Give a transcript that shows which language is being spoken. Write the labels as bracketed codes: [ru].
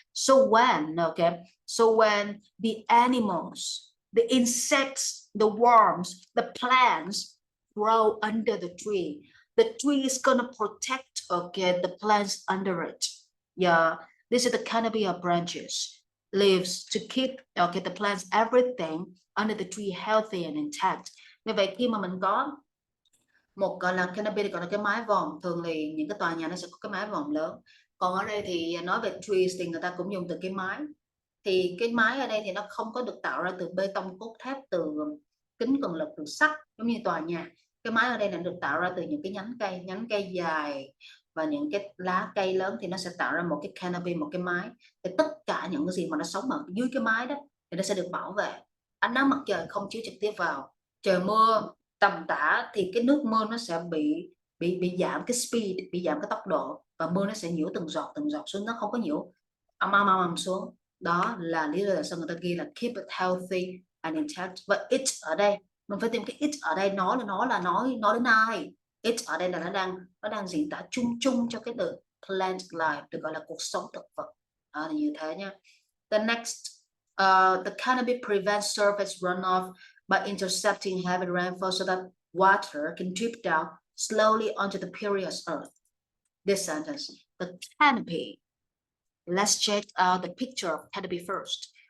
[en] So when the animals, the insects, the worms, the plants grow under the tree is gonna protect, okay, the plants under it. Yeah, this is the canopy of branches, leaves to keep, okay, the plants, everything under the tree healthy and intact. [vi] Như vậy khi mà mình có một gọi là canopy, gọi là cái mái vòm, thường thì những cái tòa nhà nó sẽ có cái mái vòm lớn. Còn ở đây thì nói về trees thì người ta cũng dùng từ cái mái. Thì cái mái ở đây thì nó không có được tạo ra từ bê tông, cốt thép, từ kính cường lực, từ sắt giống như tòa nhà. Cái mái ở đây là được tạo ra từ những cái nhánh cây dài và những cái lá cây lớn, thì nó sẽ tạo ra một cái canopy, một cái mái. Thì tất cả những cái gì mà nó sống ở dưới cái mái đó thì nó sẽ được bảo vệ. Ánh nắng mặt trời không chiếu trực tiếp vào, trời mưa tầm tã thì cái nước mưa nó sẽ bị giảm cái speed, bị giảm cái tốc độ, và mưa nó sẽ nhiễu từng giọt xuống, nó không có nhiễu ầm xuống. Đó là lý do tại sao người ta ghi là [en] keep it healthy and intact. [vi] Và it ở đây mình phải tìm cái it ở đây, nó là nói đến ai. It ở đây là nó đang diễn tả chung cho cái từ plant life, được gọi là cuộc sống thực vật. Là như thế nhá. [en] The next, the canopy prevents surface runoff by intercepting heavy rainfall so that water can drip down slowly onto the porous earth. This sentence, the canopy. Let's check out the picture of canopy first.